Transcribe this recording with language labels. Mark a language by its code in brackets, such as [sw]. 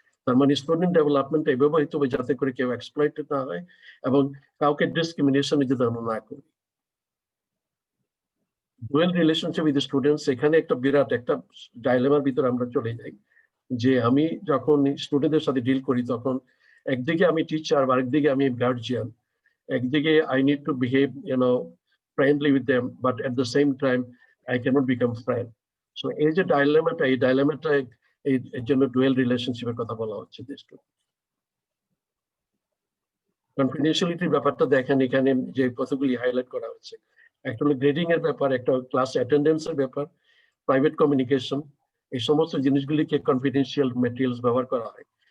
[bn] তার মানে student development এই ব্যবহৃত হবে যাতে করে কেউ এক্সপ্লয়েটেড না হয় এবং কাউকে ডিসক্রিমিনেশন যদি আমরা না করি। ডুয়েল রিলেশনশিপ উইথ স্টুডেন্টস, এখানে একটা বিরাট একটা ডাইলেমার ভিতরে আমরা চলে যাই, যে আমি যখন স্টুডেন্টদের সাথে ডিল করি তখন একদিকে আমি টিচার, আরেকদিকে আমি গার্জিয়ান। একদিকে [en] I need to behave friendly with them, but at the same time I cannot become friend. [bn] So এই যে ডাইলেমাটা, এই ডাইলেমাটা এর জন্য ডুয়েল রিলেশনশিপের কথা বলা হচ্ছে। কনফিডেন্সিয়ালিটির ব্যাপারটা দেখেন এখানে যে কতগুলি হাইলাইট করা হচ্ছে, একটা হলো গ্রেডিং এর ব্যাপার, একটা ক্লাস অ্যাটেন্ডেন্সের ব্যাপার, প্রাইভেট কমিউনিকেশন, এই সমস্ত জিনিসগুলিকে কনফিডেন্সিয়াল ম্যাটেরিয়ালস ব্যবহার করা হয়।